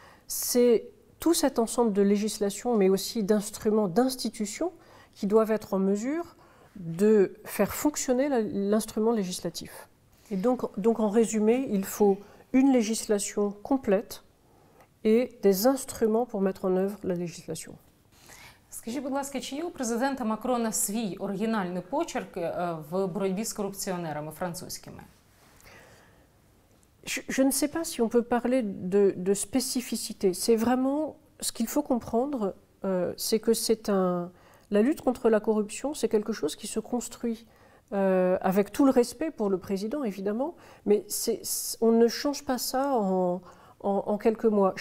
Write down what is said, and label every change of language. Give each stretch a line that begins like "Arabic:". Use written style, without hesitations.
French: C'est tout cet ensemble de législations, mais aussi d'instruments, d'institutions, qui doivent être en mesure de faire fonctionner l'instrument législatif. Et donc, en résumé, il faut une législation complète et des instruments pour mettre en œuvre la législation.
Ukrainian: Скажіть, будь ласка, чи є у президента Макрона свій оригінальний почерк в боротьбі з корупціонерами французькими?
French: Je ne sais pas si on peut parler de spécificité. C'est vraiment ce qu'il faut comprendre, c'est que la lutte contre la corruption, c'est quelque chose qui se construit avec tout le respect pour le président, évidemment, mais on ne change pas ça en quelques mois.